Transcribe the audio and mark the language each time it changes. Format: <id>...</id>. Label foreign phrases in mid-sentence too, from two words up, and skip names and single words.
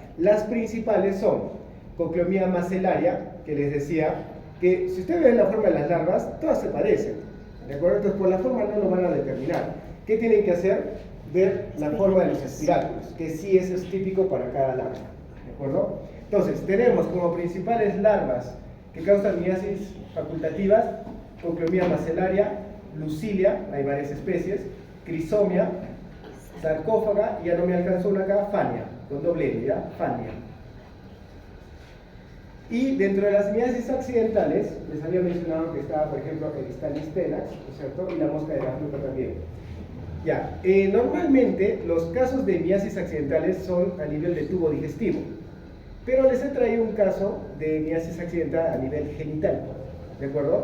<es>Las principales son Cocleomia macellaria, que les decía que si ustedes ven la forma de las larvas, todas se parecen, ¿de acuerdo? Entonces por la forma no lo van a determinar. ¿Qué tienen que hacer? Ver la forma de los espiráculos, que sí eso es típico para cada larva, ¿de acuerdo? Entonces tenemos como principales larvas que causan miasis facultativas Cocleomia macellaria, Lucilia, hay varias especies, Crisomia, sarcófaga, y ya no me alcanzó una acá, Fania, con doble N, ¿ya? Fania. Y dentro de las miasis accidentales, les había mencionado que estaba, por ejemplo, el Stalistenax, ¿no es cierto? Y la mosca de la fruta también. Ya, normalmente los casos de miasis accidentales son a nivel de tubo digestivo, pero les he traído un caso de miasis accidental a nivel genital, ¿de acuerdo?</es>